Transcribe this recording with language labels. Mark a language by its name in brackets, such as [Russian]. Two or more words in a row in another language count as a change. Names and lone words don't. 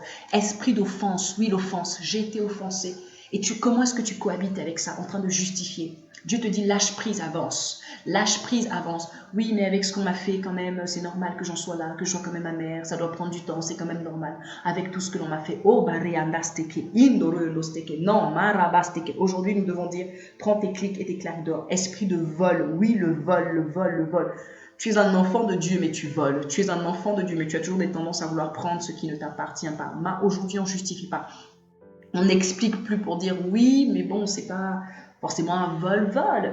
[French] Esprit d'offense, oui, l'offense, j'ai été offensé. Et comment est-ce que tu cohabites avec ça, en train de justifier? Dieu te dit lâche prise, avance. Lâche prise, avance. Oui, mais avec ce qu'on m'a fait quand même, c'est normal que j'en sois là, que je sois quand même amère, ça doit prendre du temps, c'est quand même normal. Avec tout ce que l'on m'a fait. Oh, baréandasteke, indorelosteke, non, marabasteke. Aujourd'hui, nous devons dire, prends tes clics et tes claques d'or. Esprit de vol, oui, le vol, le vol, le vol. Tu es un enfant de Dieu, mais tu voles. Tu es un enfant de Dieu, mais tu as toujours des tendances à vouloir prendre ce qui ne t'appartient pas. Aujourd'hui, on ne justifie pas. On n'explique plus pour dire oui, mais bon, c'est pas forcément un vol-vol.